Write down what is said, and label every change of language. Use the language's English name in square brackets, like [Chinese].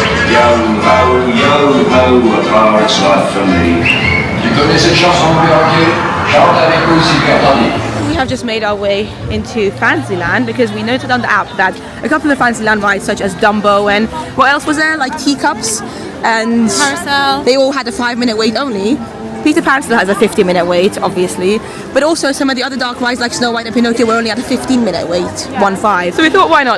[English] Yo-ho, a pirate's life for me. [French] Tu connais cette chanson, perroquet? Chante avec nous si tu entendis. [English] We have just made our way into Fantasyland because we noted on the app that a couple of Fantasyland rides such as Dumbo and what else was there, like Teacups and Carousel. they all had a 5-minute wait only. Peter Pan still has a 50-minute wait, obviously, but also some of the other dark rides like Snow White and Pinocchio were only at a 15-minute wait, 1-5. So we thought, why not?